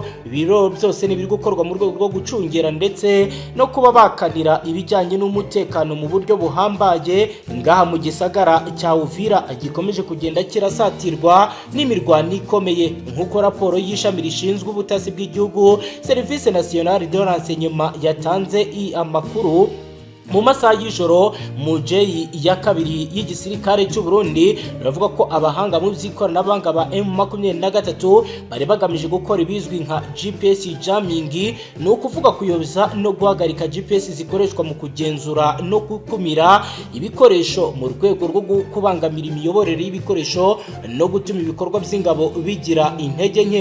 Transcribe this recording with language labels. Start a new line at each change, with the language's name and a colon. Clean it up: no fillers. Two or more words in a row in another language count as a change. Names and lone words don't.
Rundi: Ibiro byose ni biri gukorwa mu rwego rwo gucungera ndetse no kuba bakanira ibijyanye n'umutekano mu buryo buhambaye ngaha mu gisagara cya Uvira gikomeje kugenda kirasatirwa n'imirwano ikomeye, nk'uko raporo y'ishami rishinzwe ubutasi bw'igihugu Service Nationale de Renseignement yatanze amakuru mu masaha y'ijoro mu J ya kabiri y'igisirikare cy'u Burundi. Baravuga ko abahanga mu by'ikoranabuhanga ba M23 bari bagamije gukora ibizwi nka
English: GPS jamming,
Rundi: no kuvuga kuyoboza no guhagarika GPS zikoreshwa mu kugenzura no gukumira ibikoresho mu rwego rwo kubangamira imiyoborere y'ibikoresho no gutuma ibikorwa by'ingabo bigira intege nke.